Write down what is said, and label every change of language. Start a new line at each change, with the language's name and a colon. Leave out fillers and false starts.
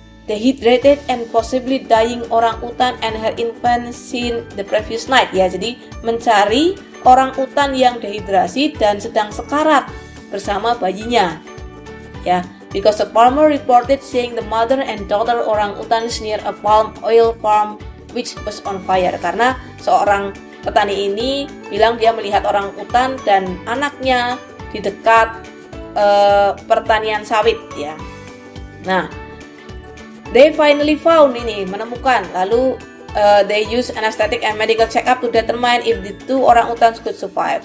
English: Dehydrated and possibly dying orangutan and her infant seen the previous night ya.
Indonesian: Jadi mencari orangutan yang dehidrasi dan sedang sekarat bersama bayinya. Ya.
English: Because a farmer reported seeing the mother and daughter orangutans near a palm oil farm which was on fire.
Indonesian: Karena seorang petani ini bilang dia melihat orangutan dan anaknya di dekat pertanian sawit ya. Nah,
English: they finally found
Indonesian: ini, menemukan.
English: Lalu they use anesthetic and medical check-up to determine if the 2 orangutans could survive.